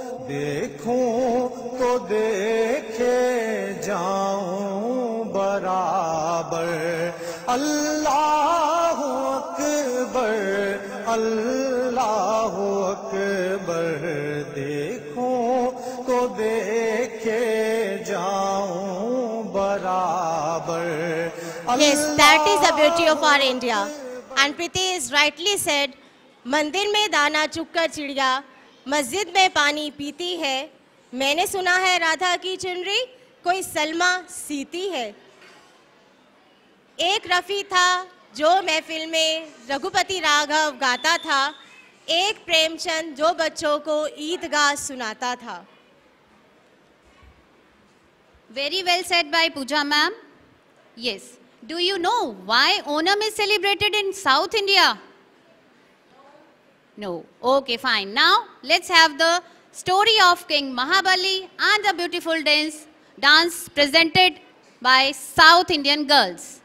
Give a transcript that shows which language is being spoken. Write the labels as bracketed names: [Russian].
[Hindi] देखूं तो देखे जाऊं बराबर अल्लाह अकबर अल्लाह अकबर देखूं तो देखे जाऊं बराबर [English] Yes, that is the beauty of our India. And Priti is rightly said, [Hindi] मंदिर में दाना चुगकर चिड़िया, मस्जिद में पानी पीती है। मैंने सुना है राधा की चुनरी कोई सलमा सीती है। एक रफ़ी था जो महफिल में रघुपति राघव गाता था, एक प्रेमचंद जो बच्चों को ईदगाह सुनाता था। [English] Very well said by Pooja ma'am. Yes. Do you know why Onam is celebrated in South India? No. Okay, fine. Now, let's have the story of King Mahabali and the beautiful dance presented by South Indian girls.